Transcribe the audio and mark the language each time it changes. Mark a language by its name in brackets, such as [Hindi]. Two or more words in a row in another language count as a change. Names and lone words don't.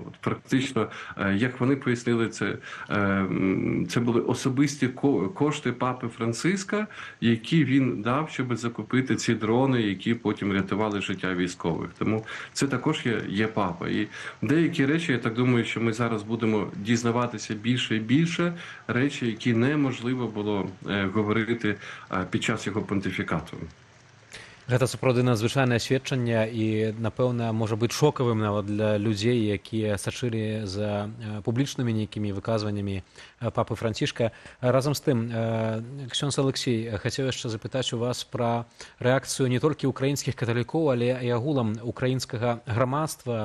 [Ukrainian] Практично, як вони пояснили, це були особисті кошти папи Франциска, які він дав, щоб закупити ці дрони, які потім рятували життя військових. Тому це також є папа. І деякі речі, я так думаю, що ми зараз будемо дізнаватися більше і більше, речі, які неможливо було говорити під час його понтифікату. [Belarusian] Гэта сапраўды надзвычайнае сведчанне і, напэўна, можа быць шокавым нават для людзей, якія сачылі за публічнымі нейкімі выказваннямі папы Францішка. Разам з тым, Ксёндз Алексей, хацеў яшчэ запытаць у вас пра рэакцыю не толькі ўкраінскіх каталікоў, але і агулам украінскага грамадства.